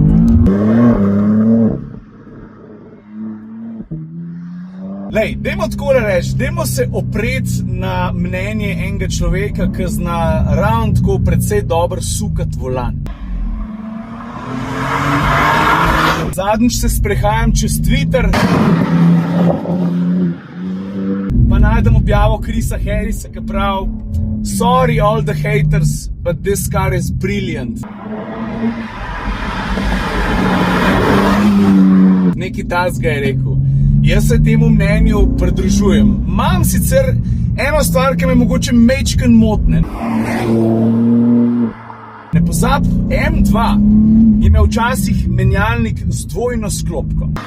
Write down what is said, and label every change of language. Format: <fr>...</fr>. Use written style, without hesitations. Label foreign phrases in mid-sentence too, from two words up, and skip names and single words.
<sl>Lej, dajmo takole reči, dajmo se opreti na mnenje enega človeka, ki zna ravno tako precej dobro sukati volan. Zadnjič se sprehajam čez Twitter, pa najdem objavo Chrisa Harrisa, ki pravi:</sl> <en>Sorry all the haters, but this car is brilliant.</en> <sl>Nekaj takega je rekel. Jaz se temu mnenju pridružujem. Imam sicer eno stvar, ki me mogoče majčkeno motne. Ne pozab, M2 je imel včasih menjalnik z dvojno sklopko.</sl>